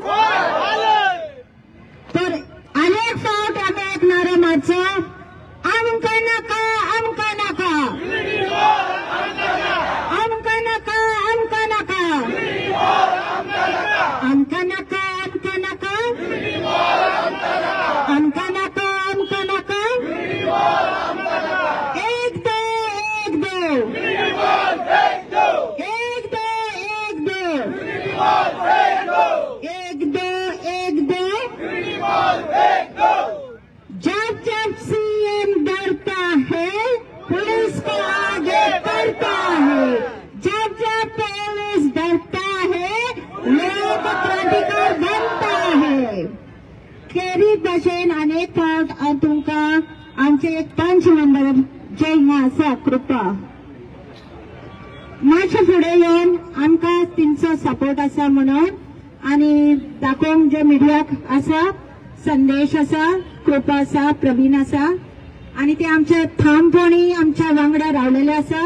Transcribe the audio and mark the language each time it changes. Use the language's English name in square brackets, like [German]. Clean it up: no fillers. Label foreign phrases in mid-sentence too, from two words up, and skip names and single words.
[Konkani] तर अनेक फावट आमी एक नारो मारचो आमकां नाका, आमकां नाका, आमकां नाका, आमकां नाका, आमकां नाका, आमकां नाका, आमकां नाका, आमकां नाका. [Hindi] एक दो एक दो एक दो एक दो एक दो एक दो. जब जब सीएम डरता है पुलिस को आगे बढ़ता है, जब जब पुलिस डरता है लोग क्रांतिकार बनता है. [Konkani] खरी भशेन अनेक फावट हांव तुमकां आमचे एक पंच मेंबर जे हिंगा आसा कृपा मातशे फुडें येवन आमकां तेंचो सपोर्ट आसा म्हणून आनी दाखोवंक जे मिडियाक आसा संदेश आसा कृपा आसा, प्रवीण आसा आणि ते आमचे ठामपणी आमच्या वांगडा रावलेले आसा.